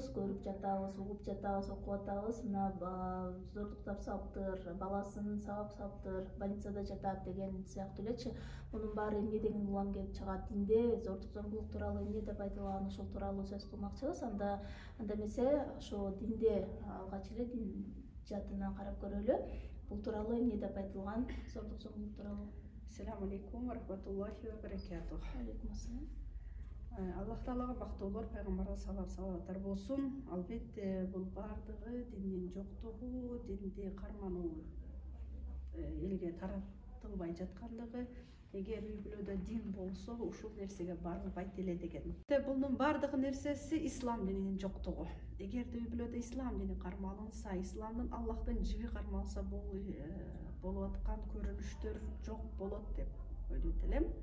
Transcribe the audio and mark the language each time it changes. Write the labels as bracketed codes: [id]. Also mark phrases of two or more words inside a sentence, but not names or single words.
[ky] Көрүп жатабыз, угуп жатабыз, окуп атабыз. Мына зордуктап салыптыр, баласын сабап салыптыр, больницада жатат деген сыяктуу элечи. Мунун баары эмне деген улам келип чыгат? Динде зордук зомбулук тууралуу эмне деп айтылган, ошол тууралуу сөз кылмакчыбыз. Анда эмесе ошо динде алгач эле дин жаатынан карап көрөлү. Бул тууралуу эмне деп айтылган зордук зомбулук тууралуу? [ar] السلام عليكم ورحمة الله وبركاته. عليكم السلام. [ky] Аллах Таалага бактоолор, пайгамбарга салаваттар болсун. Албетте бул бардыгы диндин жоктугу, динди кармануу элге таратылбай жаткандыгы. Эгер үй бүлөдө дин болсо, ушул нерсеге барылбайт эле деген. Бунун бардыгы нерсеси ислам дининин жоктугу. Эгерде үй бүлөдө ислам дини кармалынса, исламдын Аллахтын жиби кармалса, болуп аткан көрүнүштөр жок болот деп ойлойт элем.